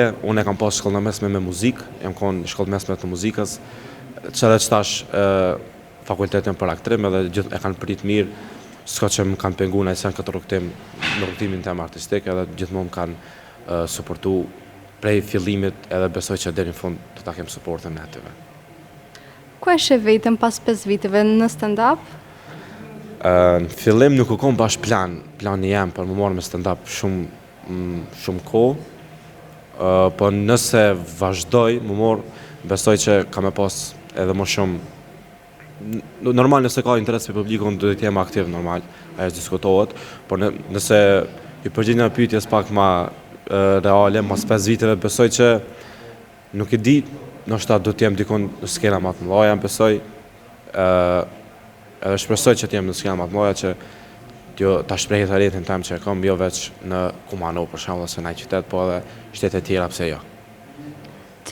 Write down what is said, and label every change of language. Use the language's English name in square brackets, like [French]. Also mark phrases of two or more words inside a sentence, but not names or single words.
[Albanian] Unë e kam pas shkollën mesme me muzikë, jam konë shkollë mesme të muzikës, që edhe qëtash fakultetin për aktrim, edhe gjithë e kanë prit mirë, s'ka që më kanë pengu në esen këtë rrugtimin tem artistik, edhe gjithmonë më kanë suportu prej fillimit, edhe besoj që deri në fund të ta kem suportin në atyve. Ku e sheh veten pas 5 viteve në stand-up? Në fillim nuk u kom bash plani jam për më marrë me stand-up shumë kohë, po nëse vazhdoj më morë, besoj që ka me pas edhe më shumë, normal nëse ka interes për publikun do të jem aktiv normal, ajo diskutohet, por nëse i përgjigj në pyetjes pak ma reale, mas 5 viteve besoj që nuk e di, ndoshta do të jem dikon në skena më të mëdha, besoj, edhe shpresoj që të jem në skena më të mëdha që ta shprehë talentin tim që kam jo veç në Kumanov për shembull ose në qytet, po edhe shtete tjera pse jo.